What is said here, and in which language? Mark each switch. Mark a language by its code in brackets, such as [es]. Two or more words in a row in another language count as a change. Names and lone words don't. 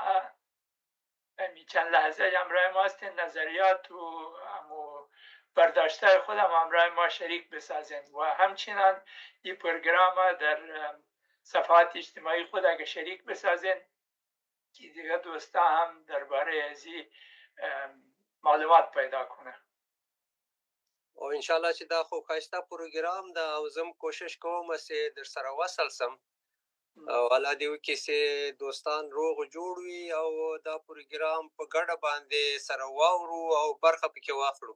[fa] چند لحظه همراه ما هستین، نظریات و برداشته خودم همراه ما شریک بسازین و همچنان این پروگرام در صفحات اجتماعی خود اگه شریک بسازین که دیگه دوستا هم درباره ازی معلومات پیدا کنه. [ps] او انشاءالله چې دا خو ښایسته پروګرام ده او زه کوشش کوم چې در سره وصل سم او الله دې وکړي چې دوستان روغ جوړ وي او دا پروګرام په ګډه باندې سره واورو او برخه پکې واخلو.